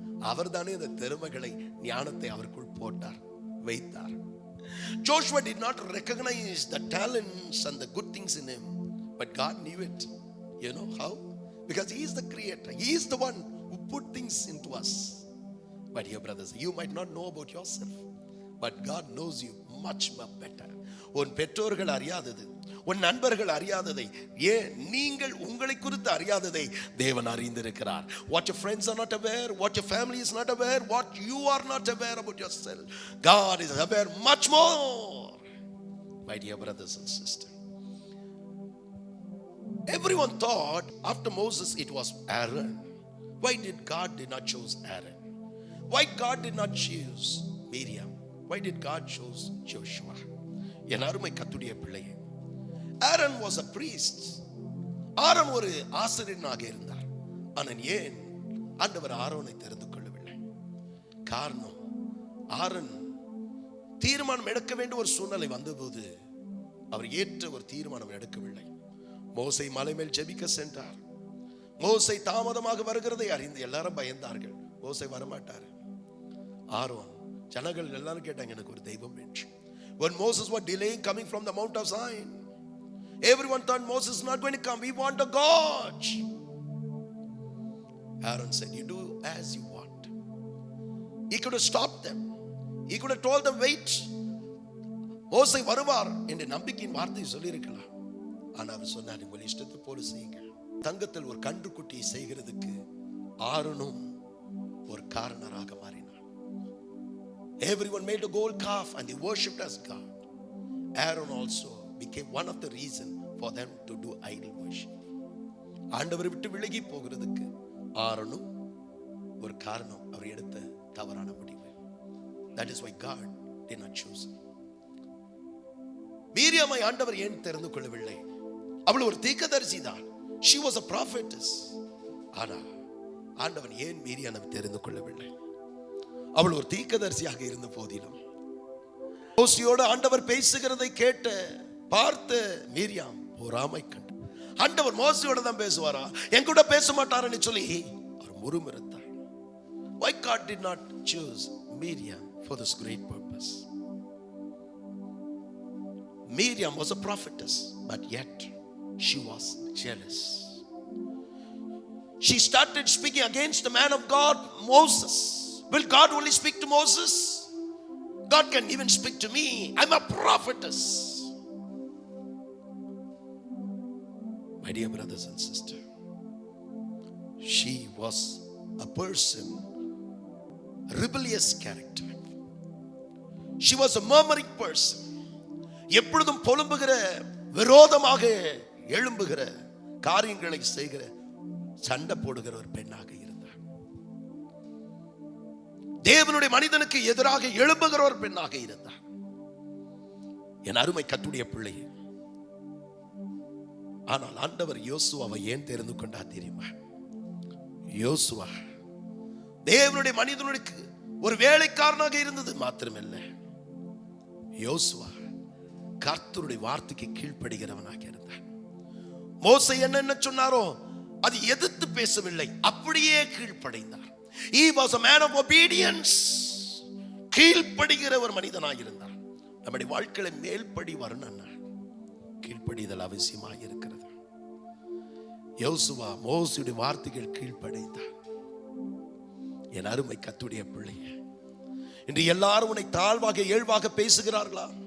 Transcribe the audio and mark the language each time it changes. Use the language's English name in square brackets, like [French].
[Tamil] அவர் தானே அந்த திறமைகளை, ஞானத்தை அவருக்குள் போட்டார், வைத்தார். [English] Joshua did not recognize the talents and the good things in him, but God knew it. You know how? Because he is the creator, he is the one who put things into us. My dear brothers, you might not know about yourself, but God knows you much better. [Tamil] உன் பெற்றோர்கள் அறியாதது, உன் நண்பர்கள் அறியாததை, ஏன் நீங்கள் உங்களை குறித்து அறியாததை தேவன் அறிந்திருக்கிறார். [English] What your friends are not aware, what your family is not aware, what you are not aware about yourself, God is aware much more. My dear brothers and sisters, everyone thought after Moses it was Aaron. Why did God did not choose Aaron? Why God did not choose Miriam? Why did God choose Joshua? [Tamil] என் அருமை கர்த்தருடைய பிள்ளையே, [English] Aaron was a priest. [Tamil] Aaron ஒரு ஆசாரியனாக இருந்தார். ஆனால் ஏன் ஆண்டவர் ஆரோனை தெரிந்து கொள்ளவில்லை? காரணம், ஆரோன் தீர்மானம் எடுக்க வேண்டிய ஒரு சூழ்நிலை வந்தபோது அவர் ஏற்ற ஒரு தீர்மானம் எடுக்கவில்லை. மோசே மலை மேல் ஜெபிக்க சென்றார். மோசே தாமதமாக வருகிறதை அறிந்து எல்லாரும் பயந்தார்கள். மோசே வரமாட்டார். ஆரோன், ஜனங்கள் எல்லாரும் கேட்டாங்க, எனக்கு ஒரு தெய்வம் என்று. [English] When Moses was delaying coming from the Mount of Zion, everyone thought Moses is not going to come. We want a God. Aaron said, you do as you want. He could have stopped them. He could have told them, wait. [Tamil] மோசே வருவார் என்ற நம்பிக்கையின் வார்த்தையை சொல்லியிருக்கலாம். ஆனால் அவர் சொன்னார், உங்கள் இஷ்டத்தை போல செய்யுங்க. தங்கத்தில் ஒரு கன்றுக்குட்டியை செய்கிறதுக்கு ஆரோனும் ஒரு காரணராக மாறினார். [English] Everyone made a gold calf and they worshipped as God. Aaron also became one of the reason for them to do idol worship. [Tamil] ஆண்டவரை விட்டு விலகி போகிறதுக்கு ஆரோனும் ஒரு காரணம், அவர் எடுத்த தவறான முடிவு. [English] That is why God did not choose him. [Tamil] மீரியாமை ஆண்டவர் ஏன் தெரிந்து கொள்ளவில்லை? அவள் ஒரு தீர்க்கதரிசி தான். [English] She was a prophetess. [Tamil] ஆனா ஆண்டவன் ஏன் மீரியாமை தெரிந்து கொள்ளவில்லை? அவள் ஒரு தீர்க்கதரிசியாக இருந்த போதிலும் மோசேயோடு ஆண்டவர் பேசுகிறதை கேட்ட பார்த்த மீரியாம் பொறாமை கண்டு, ஆண்டவர் மோசேயோட தான் பேசுவாரா, என் கூட பேச மாட்டாருன்னு சொல்லி அவர் முறுமுறுத்தார். [English] Why God did not choose Miriam for this great purpose? Miriam was a prophetess, but yet she was jealous. She started speaking against the man of God, Moses. Will God only speak to Moses? God can even speak to me. I'm a prophetess. My dear brothers and sisters, she was a person, rebellious character. She was a murmuring person. [Tamil] எப்பொழுதும் புலம்புகிற, விரோதமாக எழும்புகிற, காரியங்களை செய்கிற, சண்டை போடுகிற ஒரு பெண்ணாக இருந்தார். தேவனுடைய மனிதனுக்கு எதிராக எழும்புகிற ஒரு பெண்ணாக இருந்தார். என் அருமை கர்த்தருடைய பிள்ளையே, ஆனால் ஆண்டவர் யோசுவாவை ஏன் தெரிந்து கொண்டார் தெரியுமா? யோசுவா தேவனுடைய மனிதனுக்கு ஒரு வேலைக்காரனாக இருந்தது மாத்திரமல்ல, யோசுவா கர்த்தருடைய வார்த்தைக்கு கீழ்ப்படுகிறவனாக இருந்தார். மோசே என்ன சொன்னாரோ அது எதிர்த்து பேசவில்லை, அப்படியே கீழ்ப்படைந்தார். [English] He was a man of obedience. [Tamil] கீழ்ப்படுகிற ஒரு மனிதனாக இருந்தார். நம்முடைய வாழ்க்கையில மேல்படி வரணும்னா கீழ்ப்படிதல் அவசியமாக இருக்கிறது. யோசுவா மோசேயுடைய வார்த்தைகள் கீழ்ப்படைந்தார். என் அருமை கர்த்தருடைய பிள்ளையே, இன்று எல்லாரும் உன்னை தாழ்வாக இயல்பாக பேசுகிறார்களா?